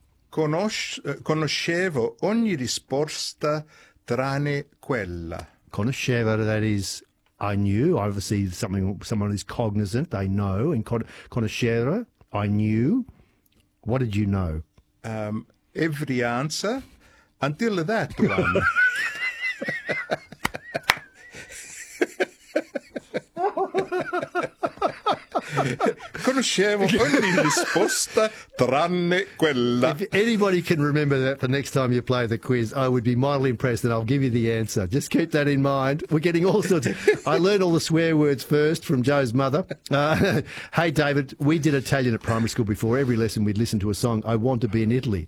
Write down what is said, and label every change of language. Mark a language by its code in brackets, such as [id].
[it] Conoscevo ogni risposta tranne quella. [en] Conoscevo, that is, I knew. Obviously, someone is cognizant, they know. And conoscevo, I knew. What did you know? Every answer... Until that one. [it] Conoscevo ogni risposta tranne quella. [en] If anybody can remember that the next time you play the quiz, I would be mildly impressed and I'll give you the answer. Just keep that in mind. We're getting all sorts. I learned all the swear words first from Joe's mother. Hey, David, we did Italian at primary school before. Every lesson we'd listen to a song, I Want to Be in Italy.